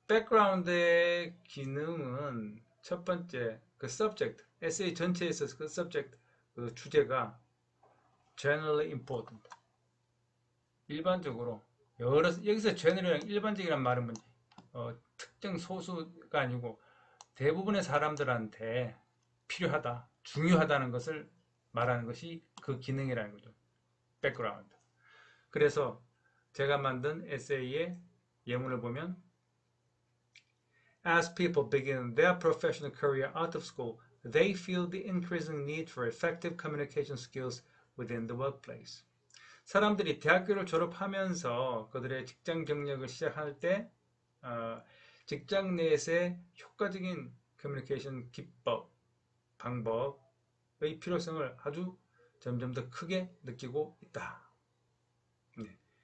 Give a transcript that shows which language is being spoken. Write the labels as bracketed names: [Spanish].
[Korean] background의 기능은 첫 번째 그 subject essay 전체에서 그 subject 그 주제가 [English] generally important [Korean] 일반적으로 여기서 general이란 일반적이란 말은 뭔지 특정 소수가 아니고 대부분의 사람들한테 필요하다, 중요하다는 것을 말하는 것이 그 기능이라는 거죠. background. 그래서 제가 만든 에세이의 예문을 보면 [English] As people begin their professional career out of school, they feel the increasing need for effective communication skills within the workplace. [Korean] 사람들이 대학교를 졸업하면서 그들의 직장 경력을 시작할 때 직장 내에서의 효과적인 커뮤니케이션 기법, 방법의 필요성을 아주 점점 더 크게 느끼고 있다. 네.